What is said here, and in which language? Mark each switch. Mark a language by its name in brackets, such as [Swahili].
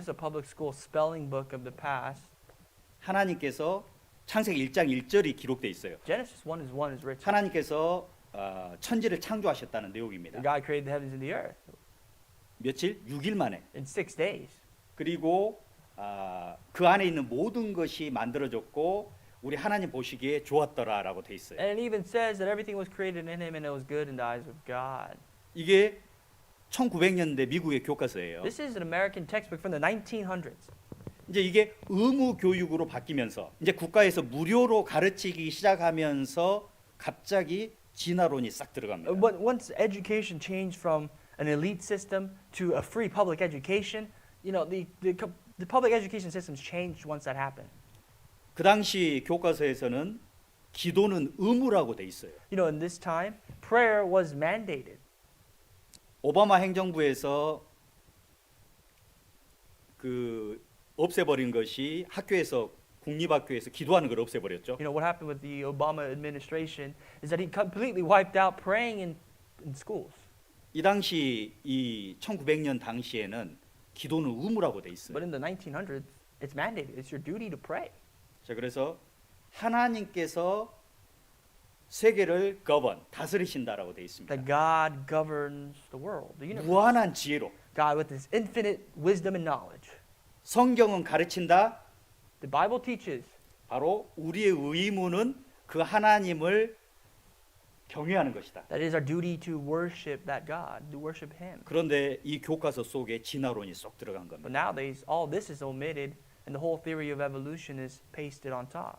[English] This is a public school spelling book of the past. [Korean] 하나님께서 창세기 1장 1절이 기록되어 있어요. [English] Genesis 1 is written. [Korean] 하나님께서 천지를 창조하셨다는 [English] God [Korean] 내용입니다. [English] created the heavens and the earth [Korean] 며칠? 6일 만에. [English] in 6 days. [Korean] 그리고 그 안에 있는 모든 것이 만들어졌고 우리 하나님 보시기에 좋았더라라고 돼 있어요. [English] And it even says that everything was created in him and it was good in the eyes of God. [Korean] 이게 1900년대 미국의 교과서예요. [English] This is an American textbook from the 1900s. [Korean] 이제 이게 의무 교육으로 바뀌면서 이제 국가에서 무료로 가르치기 시작하면서 갑자기 진화론이 싹 들어갑니다. [English] But once education changed from an elite system to a free public education, the public education systems changed once that happened. [Korean] 그 당시 교과서에서는 기도는 의무라고 돼 있어요. [English] In this time, prayer was mandated. [Korean] 오바마 행정부에서 그 없애버린 것이 국립학교에서 기도하는 걸 없애버렸죠. [English] What happened with the Obama administration is that he completely wiped out praying in schools. [Korean] 이 당시 이 1900년 당시에는 기도는 의무라고 돼 있어요. [English] But in the 1900s, it's mandated. It's your duty to pray. [Korean] 자, 그래서 하나님께서 세계를 다스리신다라고 돼 있습니다. [English] That God governs the world, the universe. [Korean] 무한한 지혜로 [English] God with His infinite wisdom and knowledge. [Korean] 성경은 가르친다. [English] The Bible teaches [Korean] 바로 우리의 의무는 그 하나님을 경외하는 것이다. [English] that it is our duty to worship that God, to worship Him. [Korean] 그런데 이 교과서 속에 진화론이 쏙 들어간 [English] But [Korean] 겁니다. [English] nowadays, all this is omitted, and the whole theory of evolution is pasted on top,